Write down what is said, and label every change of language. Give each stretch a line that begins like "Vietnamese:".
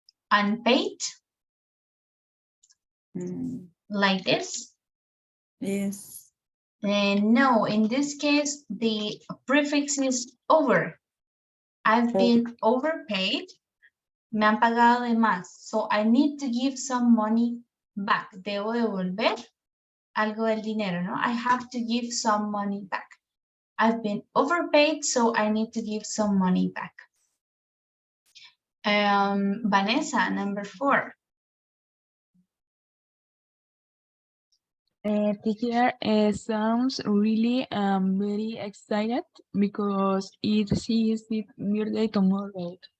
English: unpaid, like this. Yes. No, in this case, the prefix is over. I've been overpaid.
Spanish: Me han pagado de más.
English: So I need to give some money back.
Spanish: Debo devolver algo del dinero, ¿no?
English: I have to give some money back. I've been overpaid, so I need to give some money back. Vanessa, number 4. Teacher sounds really very excited because it's his birthday tomorrow.